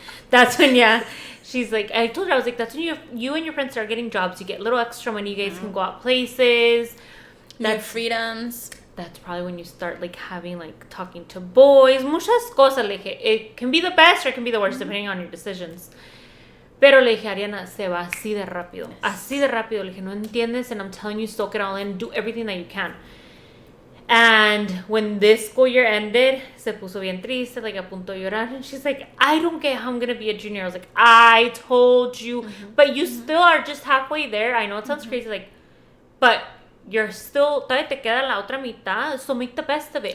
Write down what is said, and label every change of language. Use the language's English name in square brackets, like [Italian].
[English] That's when, she's like, I told her, I was like, that's when you and your friends start getting jobs. You get little extra money. You guys can go out places. That's freedoms. That's probably when you start, like, having, like, talking to boys. Muchas cosas, le dije. It can be the best or it can be the worst, depending on your decisions. [Spanish] Pero le dije, Ariana, se va así de rápido. [English] Así de rápido. Le dije, no entiendes, and I'm telling you, soak it all in. Do everything that you can. And when this school year ended, se puso bien triste, like a punto de llorar. And she's like, I don't get how I'm going to be a junior. I was like, I told you. But you still are just halfway there. I know it sounds crazy, like, but you're still, todavía te queda la otra mitad. So make the best of it.